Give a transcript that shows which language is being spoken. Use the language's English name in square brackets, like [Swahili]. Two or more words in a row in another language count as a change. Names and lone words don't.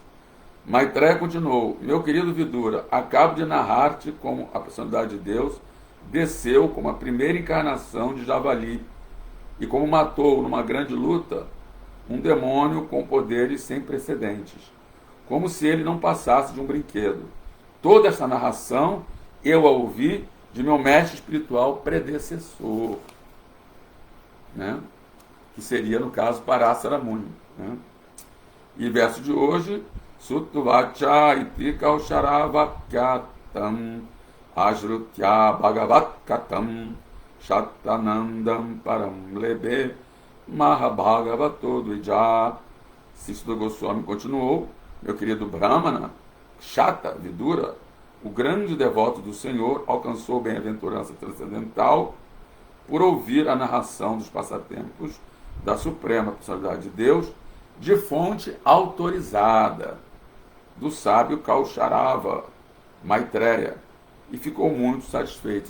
[Portuguese] Maitreya continuou: meu querido Vidura, acabo de narrar-te como a personalidade de Deus desceu como a primeira encarnação de Javali e como matou numa grande luta um demônio com poderes sem precedentes, como se ele não passasse de um brinquedo. Toda essa narração eu a ouvi de meu mestre espiritual predecessor, né? Que seria, no caso, Parasara Muni, né? E verso de hoje: [Sanskrit] Sutvacha iti kaucharavakyatam ajrutya bhagavat katam shatanandam param lebe mahabhagavato dvija. [Portuguese] Cícero Goswami continuou: meu querido Brahmana, Shata Vidura, o grande devoto do Senhor, alcançou bem-aventurança transcendental por ouvir a narração dos passatempos da Suprema Personalidade de Deus de fonte autorizada do sábio Kaucharava Maitreya, e ficou muito satisfeito.